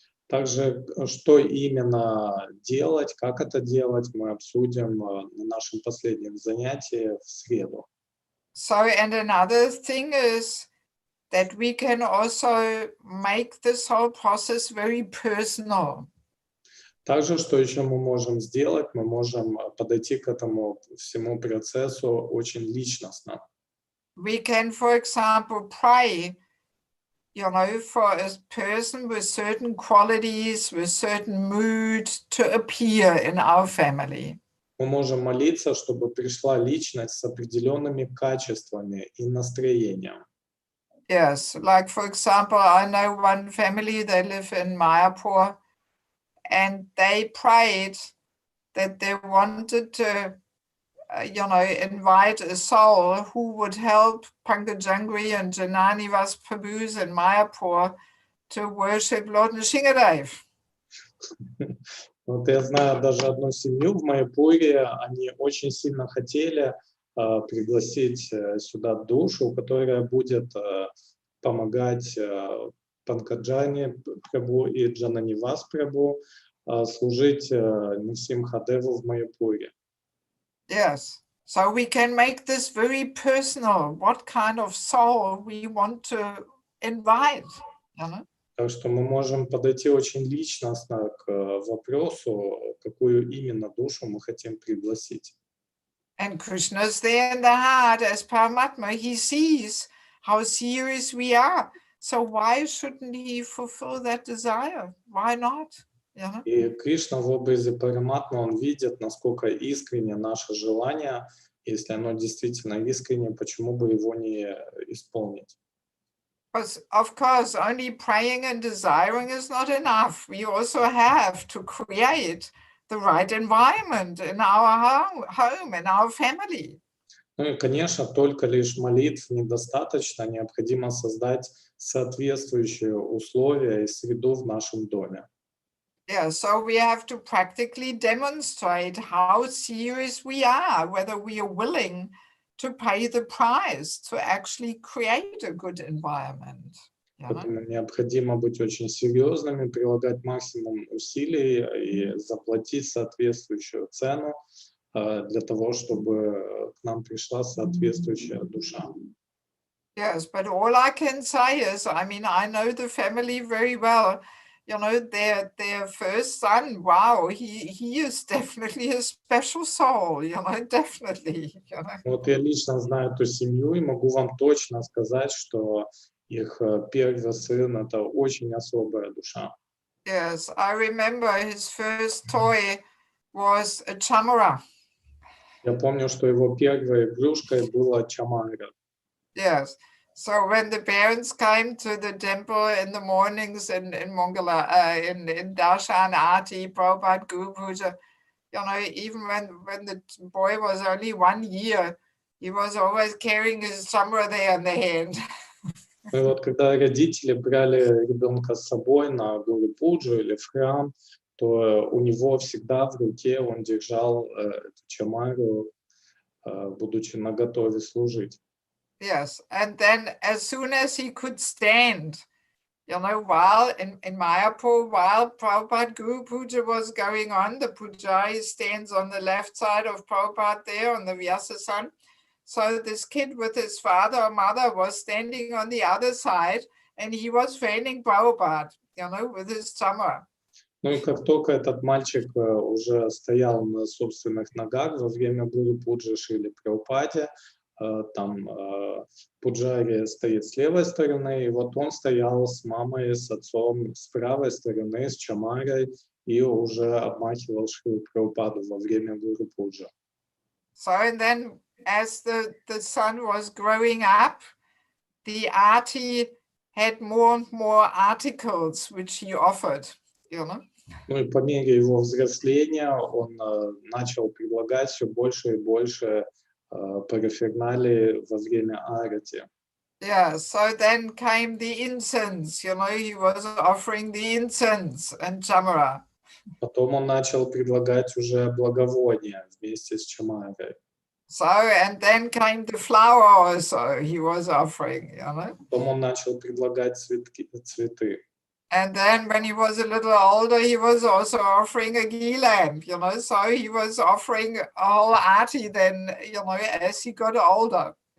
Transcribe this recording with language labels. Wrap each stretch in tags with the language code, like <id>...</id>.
<ru>Также, что именно делать, как это делать, мы обсудим на нашем последнем занятии в среду.</ru> <en>So, and another thing is that we can also make this whole process very personal.</en> <ru>Также, что еще мы можем сделать, мы можем подойти к этому всему процессу очень личностно.</ru> <en>We can, for example, pray, for a person with certain qualities, with certain mood to appear in our family.</en> <ru>Мы можем молиться, чтобы пришла личность с определенными качествами и настроением.</ru> <en>Yes, like for example, I know one family, they live in Mayapur, and they prayed that they wanted to, invite a soul who would help Pankajangri and Janani Vas Prabhus in Mayapur to worship Lord Nrsimhadev.</en> <ru>Вот я знаю даже одну семью в Майяпуре, они очень сильно хотели пригласить сюда душу, которая будет помогать Панкаджани Прабху и Джананивас Прабху служить Нрсимхадеву в Майяпуре.</ru> <en>Yes, so we can make this very personal, what kind of soul we want to invite.</en> <ru>Так что мы можем подойти очень личностно к вопросу, какую именно душу мы хотим пригласить.</ru> <en>And Krishna's there in the heart as Paramatma. He sees how serious we are. So why shouldn't he fulfill that desire? Why not?</en> <ru>И Кришна в образе Параматмы, он видит, насколько искренне наше желание. Если оно действительно искренне, почему бы его не исполнить?</ru> <en>But of course, only praying and desiring is not enough. We also have to create the right environment in our home, in our family.</en> <ru>Ну и, конечно, только лишь молитв недостаточно. Необходимо создать соответствующие условия и среду в нашем доме.</ru> <en>Yeah, so we have to practically demonstrate how serious we are, whether we are willing to pay the price to actually create a good environment.</en> <ru>Поэтому необходимо быть очень серьезными, прилагать максимум усилий и заплатить соответствующую цену для того, чтобы к нам пришла соответствующая душа.</ru> <en>Yes, but all I can say is, I know the family very well. Their first son, wow, he is definitely a special soul, definitely.</en> <ru>Вот я лично знаю эту семью и могу вам точно сказать, что их первый сын — это очень особая душа.</ru> <en>Yes, I remember his first toy was a chamara.</en> <ru>Я помню, что его первой игрушкой была чамара.</ru> <en>Yes. So when the parents came to the temple in the mornings in Mongala, in Darshan Aarti, Prabhupada Guru Puja, even when the boy was only 1 year, he was always carrying his camera there in the hand.</en> <ru>И вот когда родители брали ребенка с собой на Гуру Пуджу или в храм, то у него всегда в руке он держал эту чамару, будучи наготове служить.</ru> <en>Yes, and then as soon as he could stand, while in Mayapur, while Prabhupada Guru Puja was going on, the Pujari stands on the left side of Prabhupada there on the Vyasasan. So this kid with his father or mother was standing on the other side, and he was fanning Prabhupada, with his tamar.</en> <ru>Ну и как только этот мальчик уже стоял на собственных ногах во время Гуру Пуджи Шриле Прабхупаде, там Пуджари стоит с левой стороны, и вот он стоял с мамой, с отцом с правой стороны, с чамарой, и уже обмахивал Шрилу Прабхупаду во время Гуру Пуджи.</ru> <en>So and then as the son was growing up, the arti had more and more articles which he offered,</en> <ru>Ну и по мере его взросления он начал предлагать все больше и больше параферналии во время арати.</ru> <en>Yeah, so then came the incense, he was offering the incense and chamara.</en> <ru>Потом он начал предлагать уже благовония вместе с чамарой.</ru> <en>So, and then came the flower also he was offering,</en> <ru>Потом он начал предлагать цветы.</ru> <en>And then when he was a little older, he was also offering a ghee lamp, so he was offering a whole arti then, as he got older,</en>